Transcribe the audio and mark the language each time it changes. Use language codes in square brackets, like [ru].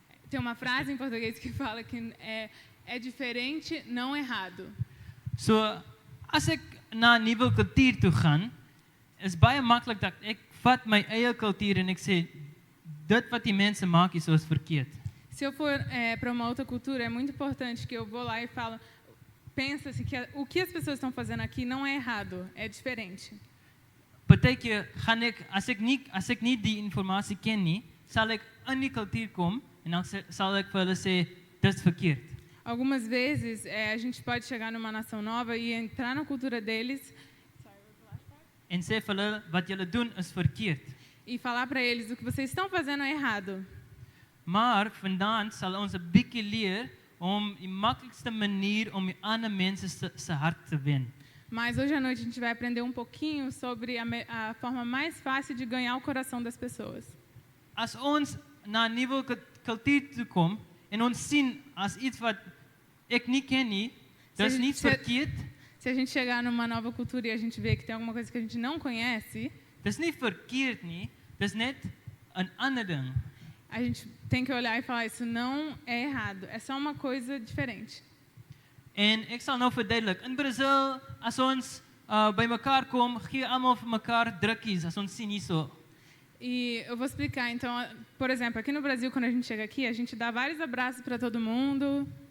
[pt] tem uma frase em português que fala que é diferente, não errado. [af] So as ek na 'n nuwe kultuur toe gaan, is baie maklik dat ek vat my eie kultuur en ek sê dit wat die mense maak is verkeerd. [pt] Se eu for para uma outra cultura, é muito importante que eu vou lá e falo, pensa-se que o que as pessoas estão fazendo aqui não é errado, é diferente. [af] Partykeer gaan ek as ek nie die informasie ken nie, sal ek in die kultuur kom en dan sal ek vir hulle sê dit is verkeerd. [pt] Algumas vezes a gente pode chegar numa nação nova e entrar na cultura deles [af] En sê vir hulle wat julle doen is verkeerd. [pt] E falar para eles o que vocês estão fazendo é errado. [af] Maar vandaan sal ons 'n bietjie leer om die maklikste manier om die ander mense se hart te wen. [pt] Mas hoje à noite a gente vai aprender pouquinho sobre a forma mais fácil de ganhar o coração das pessoas. [af] As ons na 'n nuwe kultuur toe kom en ons sien as iets wat ek nie ken nie, dis nie verkeerd. [pt] Se a gente chegar numa nova cultura e a gente vê que tem alguma coisa que a gente não conhece, [af] dis nie verkeerd nie, dis net 'n ander ding. [pt] A gente tem que olhar e falar, isso não é errado, é só uma coisa diferente. [af] En ek sal nou verduidelik, in Brasil as ons by mekaar kom, gee almal vir mekaar drukkies as ons sien hierso. [pt] E eu vou explicar, então, por exemplo, aqui no Brasil, quando a gente chega aqui, a gente dá vários abraços para todo mundo.